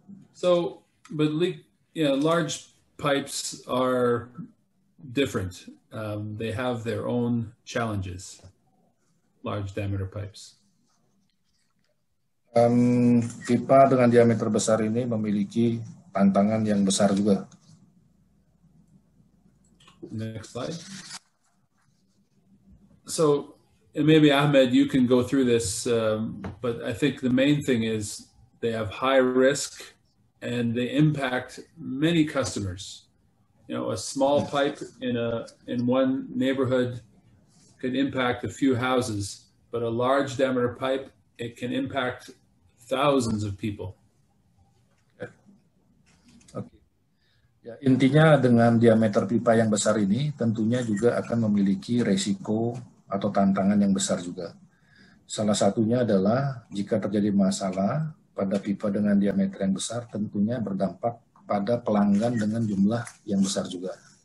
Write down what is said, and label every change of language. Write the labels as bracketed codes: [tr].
[en] So, but large pipes are different. They have their own challenges, large diameter pipes. [id] Pipa dengan diameter besar ini memiliki tantangan yang besar juga. [en] Next slide. So, and maybe Ahmed, you can go through this, but I think the main thing is they have high risk and they impact many customers. You know, a small pipe in one neighborhood can impact a few houses, but a large diameter pipe, it can impact thousands of people. [id] Oke. Ya, intinya dengan diameter pipa yang besar ini tentunya juga akan memiliki resiko atau tantangan yang besar juga. Salah satunya adalah jika terjadi masalah pada pipa dengan diameter yang besar tentunya berdampak pada pelanggan dengan jumlah yang besar juga.